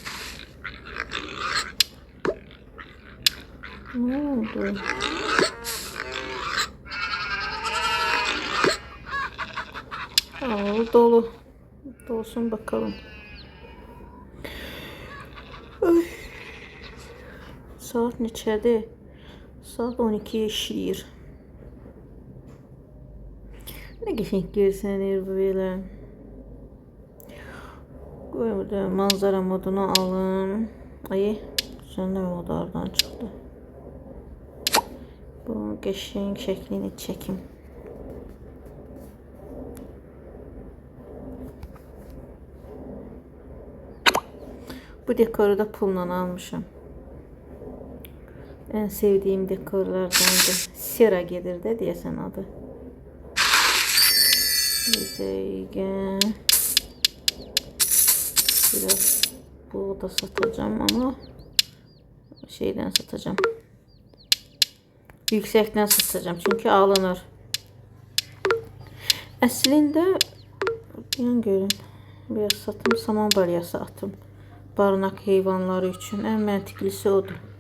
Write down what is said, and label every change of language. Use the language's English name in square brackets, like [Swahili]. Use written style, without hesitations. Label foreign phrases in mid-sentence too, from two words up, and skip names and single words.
[Turkish] Ne oldu? Dolu. Dolsun bakalım. Ay. [Azerbaijani] Saat neçədir? Saat 12'ye işləyir. Nə qəşəng görsənir bu belə. Qoy burada manzara modunu alım. Ay, söndürmə modu oradan çıxdı. Bu qəşəng şəklini çəkim. Bu dekoru da pulla almışım. [Turkish] En sevdiğim dekorlardandır. Sera gelir de diyesen adı. Güzel. Biraz bu da satacağım ama şeyden satacağım. Yüksekten satacağım çünkü alınır. [Azerbaijani] Əslində yan görün. Biraz satım, saman balyası atım. Barınak heyvanları üçün en məntiqlisi odur.